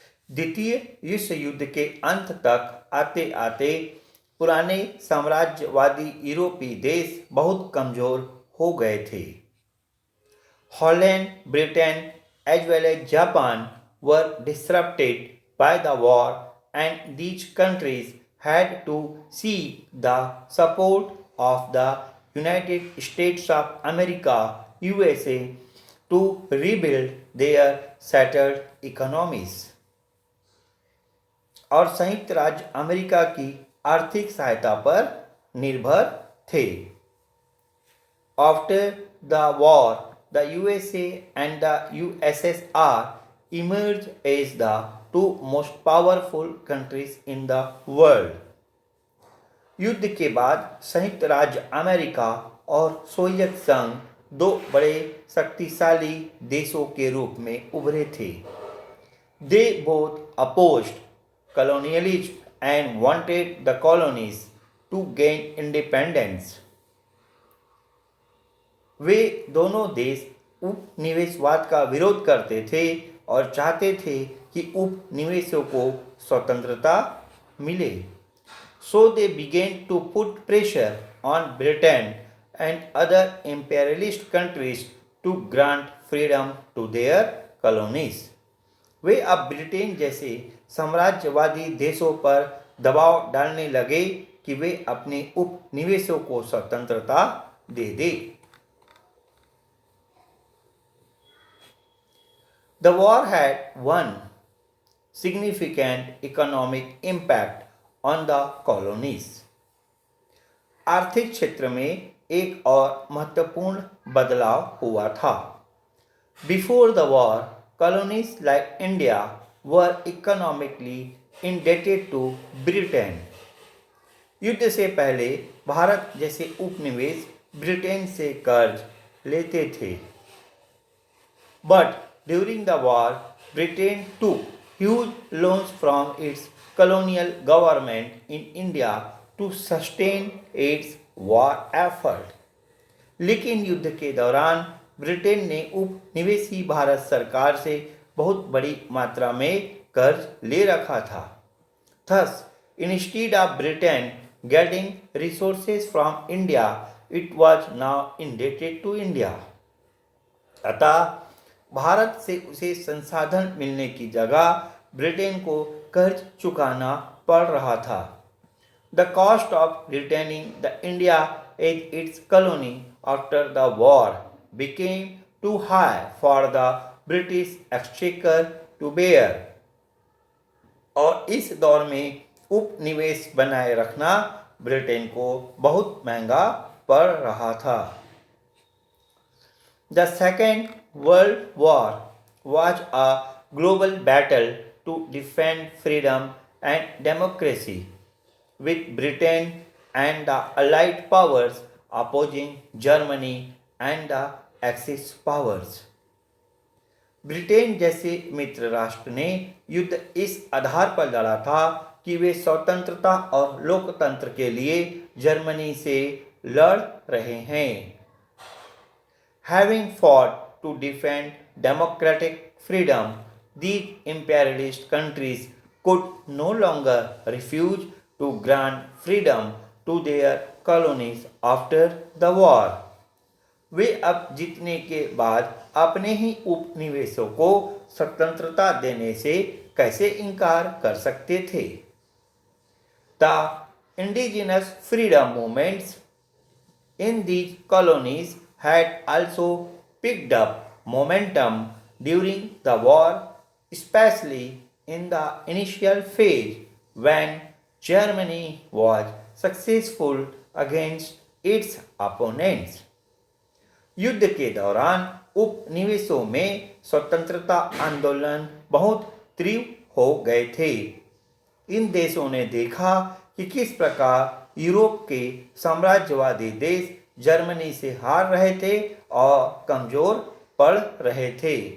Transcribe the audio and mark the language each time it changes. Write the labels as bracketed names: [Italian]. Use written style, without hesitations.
[Hindi] द्वितीय विश्व युद्ध के अंत तक आते आते पुराने साम्राज्यवादी यूरोपीय देश बहुत कमजोर हो गए थे. [English] Holland, Britain as well as Japan were disrupted by the war and these countries had to seek the support of the United States of America USA to rebuild their shattered economies. [Hindi] और संयुक्त राज्य America की आर्थिक सहायता पर निर्भर थे. [English] After the war, the USA and the USSR emerged as the two most powerful countries in the world. [Hindi] युद्ध के बाद संयुक्त राज्य अमेरिका और सोवियत संघ दो बड़े शक्तिशाली देशों के रूप में उभरे थे. [English] They both opposed colonialism and wanted the colonies to gain independence. [Hindi] वे दोनों देश उपनिवेशवाद का विरोध करते थे और चाहते थे कि उपनिवेशों को स्वतंत्रता मिले. [English] So they began to put pressure on Britain and other imperialist countries to grant freedom to their colonies. [Hindi] वे अब ब्रिटेन जैसे साम्राज्यवादी देशों पर दबाव डालने लगे कि वे अपने उपनिवेशों को स्वतंत्रता दे दें. [English] The war had one significant economic impact on the colonies. [Hindi] आर्थिक क्षेत्र में एक और महत्वपूर्ण बदलाव हुआ था. [English] Before the war, colonies like India were economically indebted to Britain. [Hindi] युद्ध से पहले भारत जैसे उपनिवेश ब्रिटेन से कर्ज लेते थे. [English] But during the war, Britain took huge loans from its colonial government in India to sustain its war effort. [Hindi] लेकिन युद्ध के दौरान ब्रिटेन ने उपनिवेशी भारत सरकार से बहुत बड़ी मात्रा में कर्ज ले रखा था. [English] Thus, instead of Britain getting resources from India, it was now indebted to India. [Hindi] अतः भारत से उसे संसाधन मिलने की जगह ब्रिटेन को कर्ज चुकाना पड़ रहा था. [English] The cost of retaining the India as its colony after the war became too high for the British Exchequer to bear. [Hindi] और इस दौर में उपनिवेश बनाए रखना ब्रिटेन को बहुत महंगा पड़ रहा था. [English] The Second World War was a global battle to defend freedom and democracy, with Britain and the Allied powers opposing Germany and the Axis powers. [Hindi] Britain जैसे मित्र राष्ट्र ने युद्ध इस आधार पर लड़ा था कि वे स्वतंत्रता और लोकतंत्र के लिए जर्मनी से लड़ रहे हैं. [English] Having fought to defend democratic freedom, these imperialist countries could no longer refuse to grant freedom to their colonies after the war. [Hindi] वे अब जीतने के बाद अपने ही उपनिवेशों को स्वतंत्रता देने से कैसे इनकार कर सकते थे. [English] The indigenous freedom movements in these colonies had also picked up momentum during the war, especially in the initial phase when Germany was successful against its opponents. [Hindi] युद्ध के दौरान उपनिवेशों में स्वतंत्रता आंदोलन बहुत तीव्र हो गए थे. इन देशों ने देखा कि किस प्रकार यूरोप के साम्राज्यवादी देश जर्मनी से हार रहे थे और कमजोर पड़ रहे थे.